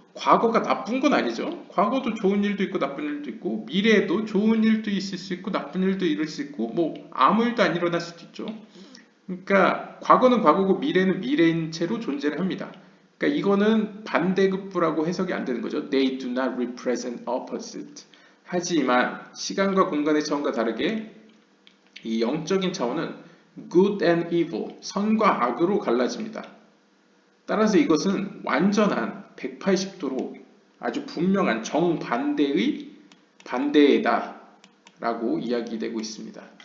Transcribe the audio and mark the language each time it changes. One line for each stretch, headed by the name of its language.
Korean: 과거가 나쁜 건 아니죠. 과거도 좋은 일도 있고 나쁜 일도 있고 미래에도 좋은 일도 있을 수 있고 나쁜 일도 일을 수 있고 뭐 아무 일도 안 일어날 수도 있죠. 그러니까 과거는 과거고 미래는 미래인 채로 존재를 합니다. 그러니까 이거는 반대급부라고 해석이 안 되는 거죠.
English: They do not represent opposite.
Korean: 하지만 시간과 공간의 차원과 다르게 이 영적인 차원은
English: good and evil,
Korean: 선과 악으로 갈라집니다. 따라서 이것은 완전한 180도로 아주 분명한 정반대의 반대다 라고 이야기되고 있습니다.